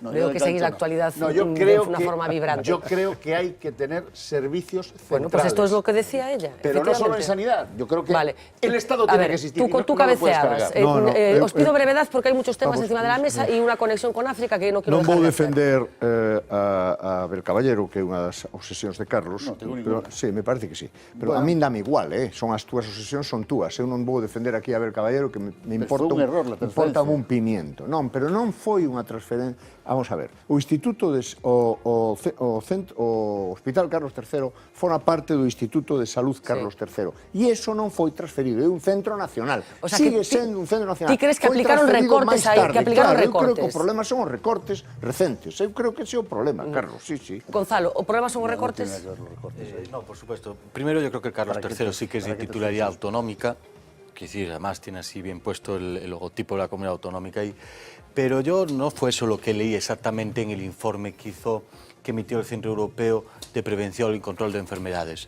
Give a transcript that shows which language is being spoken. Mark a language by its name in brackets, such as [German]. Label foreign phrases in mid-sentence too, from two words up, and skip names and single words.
[Spanish] Veo que seguís la actualidad de una forma vibrante. Yo creo que hay que tener servicios centrales. Bueno, pues esto es lo que decía ella. Pero no solo en sanidad. Yo creo que el Estado tiene que existir. Tú cabeceabas. Os pido brevedad porque hay muchos temas encima de la mesa y una conexión con África que no quiero dejar de hacer. [Galician] Non vou defender a Abel Caballero, que é unha das obsesións de Carlos. [Spanish] Pero, sí, me parece que sí. [Galician] Pero a min dame igual, son as túas obsesións, son túas. Eu non vou defender aquí a Abel Caballero, que me importa un pimiento. Non, pero non foi unha transferencia. Vamos a ver, o Instituto o Hospital Carlos III forma parte do Instituto de Salud Carlos III e iso non foi transferido, é un centro nacional. Sigue sendo un centro nacional. Ti crees que aplicaron recortes aí? Que aplicaron recortes? Eu creo que o problema son os recortes recentes. Eu creo que ese é o problema, Carlos, sí. Gonzalo, o problema son os recortes? [Spanish] No, por supuesto. Primero, yo creo que el Carlos III sí que es de titularidad autonómica, que decir, además tiene así bien puesto el logotipo de la comunidad autonómica ahí. Pero yo no fue eso lo que leí exactamente en el informe que emitió el Centro Europeo de Prevención y Control de Enfermedades.